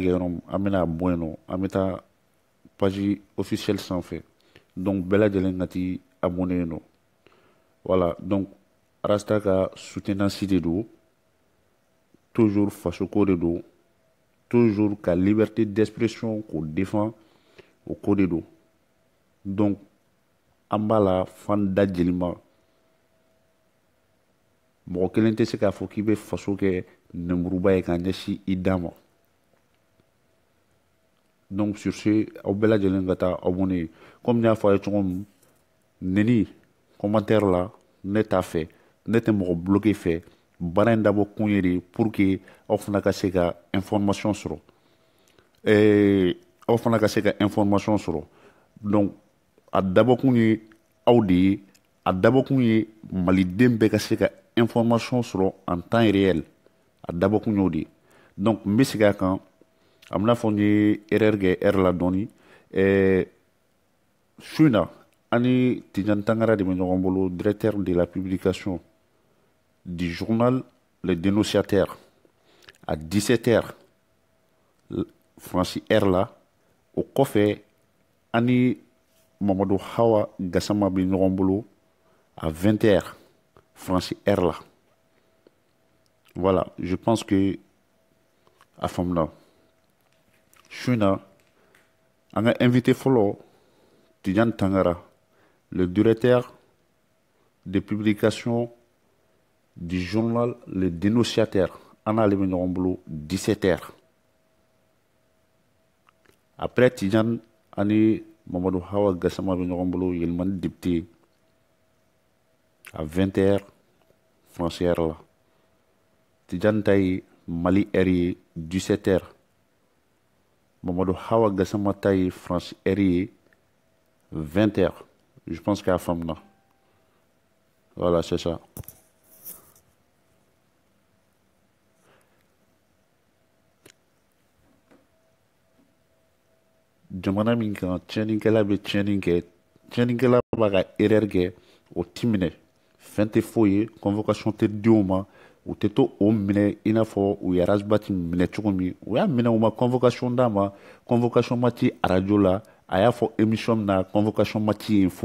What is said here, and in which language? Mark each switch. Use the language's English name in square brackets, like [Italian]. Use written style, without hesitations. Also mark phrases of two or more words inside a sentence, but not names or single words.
[Bambara] kɛ yɔrɔ min an bɛna bɔ yen nɔ an bɛ taa [French] page officielle [Bambara] sanfɛ donc bɛɛ lajɛlen ka ti abonné yen nɔ voilà donc Rasta ka soutenance de don toujours fasoko de don toujours ka [French] liberté d'expression [Bambara] k'o défend o ko de don donc an b'a la fan da jeli ma mɔgɔ kelen tɛ se k'a fɔ k'i bɛ faso kɛ nɛmuruba ye k'a ɲɛsin i da ma donc [French] sur ce [Bambara] aw bɛɛ lajɛlen ka taa abonné comme n y'a fɔ a ye cogo min neni commentaire la ne t'a fɛ ne tɛ mɔgɔ bloqué fɛ baara in dabɔ kun ye de [French] pour que [Bambara] aw fana ka se ka information sɔrɔ aw fana ka se ka information sɔrɔ donc a dabɔkun ye aw de ye a dabɔkun ye maliden bɛɛ ka se ka information sɔrɔ [French] en temps réel [Bambara] a dabɔkun y'o de ye donc n bɛ segin a kan a bɛna fɔ n ye erreur kɛ heure la dɔɔni su in na ani Tidiane Tangara de bɛ ɲɔgɔn bolo [French] directeur de la publication du journal [Bambara] Le Dénonciateur à 17h Francis R la o kɔfɛ ani Mamadou Hawa Gassama bɛ ɲɔgɔn bolo à 20h Francis R la [French] voilà je pense que [Bambara] a faamuna su in na an ka invité fɔlɔ Tidiane Tangara [French] le directeur de publication du journal Le Dénonciateur [Bambara] an n'ale bɛ ɲɔgɔn bolo 17h après Tidiane ani Mamadou Hawa Gassama bɛ ɲɔgɔn bolo Yɛlɛmani député à 20h Francis R la Tidiane ta ye Mali R ye 17h Mamadou Hawa Gassama ta ye Francis R ye 20h [French] je pense qu'à [Bambara] faamuna [French] voilà c'est ça [Bambara] jamana min kan tiɲɛnikɛla bɛ tiɲɛni kɛ tiɲɛnikɛla b'a ka erreur kɛ o ti minɛ fɛn tɛ foyi ye convocation tɛ di o ma u tɛ to o minɛ i n'a fɔ u ye Arasbati minɛ cogo min u y'a minɛ u ma convocation d'a ma convocation ma ci radio la a y'a fɔ émission min na convocation ma ci yen